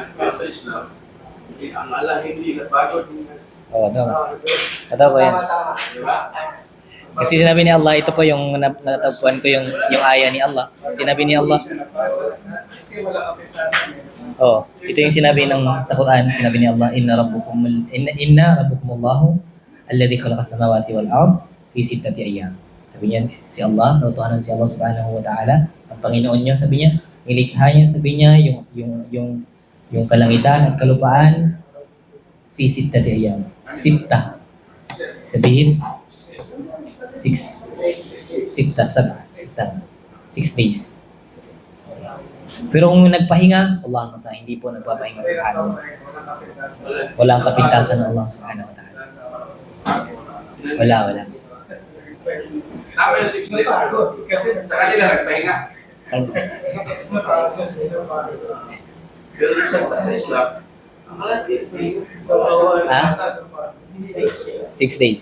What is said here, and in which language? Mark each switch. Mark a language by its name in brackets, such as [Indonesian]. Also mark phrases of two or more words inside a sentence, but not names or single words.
[Filipino] Pero sa Islam, ang Allah hindi nagbago. Oo, ito po yan. Di ba? Kasi sinabi ni Allah, ito po yung natagpuan ko yung aya ni Allah. Sinabi ni Allah, Kasi wala kapitasan eh. ito yung sinabi sa Quran, sinabi ni Allah, [Arabic] إن ربكم الله الذي خلق السماوات والأرض في ستة أيام. [Filipino] Sabi niya, si Allah, tautuhanan si Allah [Arabic] سبحانه وتعالى, [Filipino] ang Panginoon niyo, sabi niya, nilikha niya, sabi niya, yung kalangitan at kalupaan [Arabic] في ستة أيام. [Filipino] Sitta. Sabihin, 6 days. Pero kung nagpahinga, Allah masa hindi po nagpapahinga [Arabic] سبحانه وتعالى. [Filipino] Walang kapintasan ng Allah [Arabic] سبحانه وتعالى. [Filipino] Wala. Tama yung 6 days. Kasi Sa kanila nagpahinga. Pero sa Islam, ang Allah 6 days. Ha? 6 days.